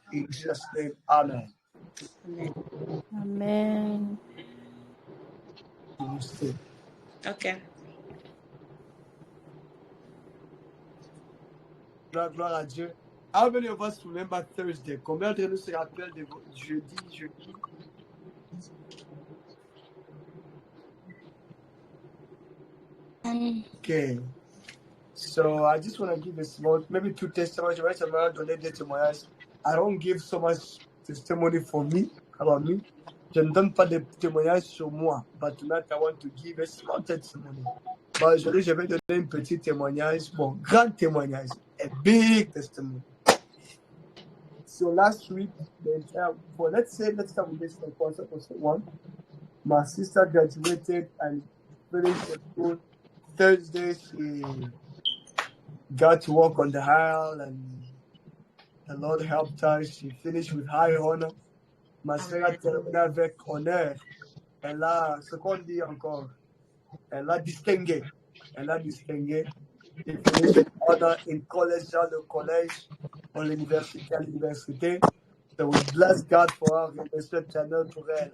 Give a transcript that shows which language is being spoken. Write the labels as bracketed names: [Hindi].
[English] In Jesus' name, amen. Amen. Amen. You will stay. Okay. [French] Gloire à Dieu. [English] How many of us remember Thursday? [French] Combien de nous se rappellent de jeudi? [English] Okay. So I just want to give a small, maybe 2 testimonies. Right, I'm going to donate the témoignages. I don't give so much testimony for me, about me. [French] Je ne donne pas de témoignages sur moi. [English] But tonight I want to give a small testimony. But [French] aujourd'hui, je vais donner un petit témoignage, bon, grand témoignage, [English] a big testimony. So last week, let's start with this one. My sister graduated and finished the school. Thursday, she got to work on the aisle, and the Lord helped her. She finished with high honor. [French] Ma sœur a terminé avec honneur. Elle a, ce qu'on dit encore, elle a distingué. Elle a distingué. [English] She finished with honor in college, [French] dans le collège, à l'université. [English] So we bless God for her. We bless the channel [French] pour elle.